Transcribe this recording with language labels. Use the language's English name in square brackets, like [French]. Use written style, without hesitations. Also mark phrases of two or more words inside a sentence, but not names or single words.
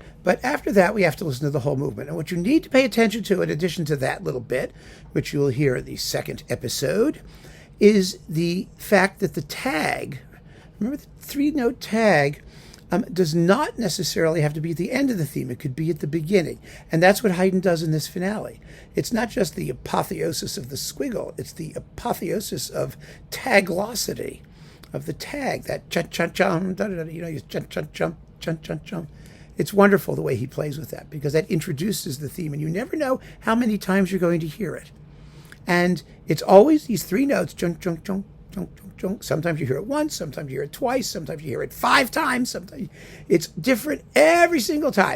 [English] But after that, we have to listen to the whole movement. And what you need to pay attention to, in addition to that little bit, which you will hear in the second episode, is the fact that the tag, remember the three-note tag, does not necessarily have to be at the end of the theme. It could be at the beginning. And that's what Haydn does in this finale. It's not just the apotheosis of the squiggle. It's the apotheosis of taglosity, of the tag, that chun-chun-chum, chun-chun-chum, chun-chun-chum. It's wonderful the way he plays with that, because that introduces the theme, and you never know how many times you're going to hear it. And it's always these three notes, chunk, chunk, chunk, chunk, chunk, chunk. Sometimes you hear it once, sometimes you hear it twice, sometimes you hear it 5 times, sometimes it's different every single time.